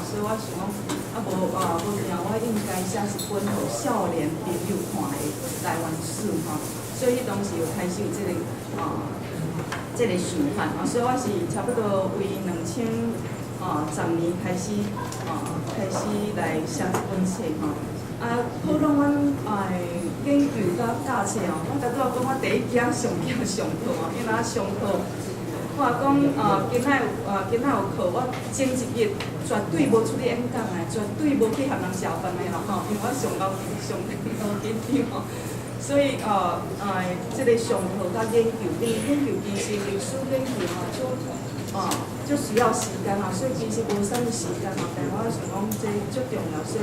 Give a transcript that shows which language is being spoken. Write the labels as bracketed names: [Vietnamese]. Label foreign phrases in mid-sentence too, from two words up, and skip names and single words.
[Min Nan Chinese] 所以我想讲无定我应该写一本互少年朋友看的台湾史吼，所以当时就开始有即个想法所以我是差不多为10年开始来写这本册吼。普通阮研究甲教册吼，我拄仔讲我第一件上课上课因为上课，我讲今仔有课，我前一日绝对无出去演讲的，绝对无去学人社饭的啦吼，因为我上紧张吼。所以即个上课甲研究其实历史研究就需要时间所以其实无啥物时间但我想讲这足重要，所以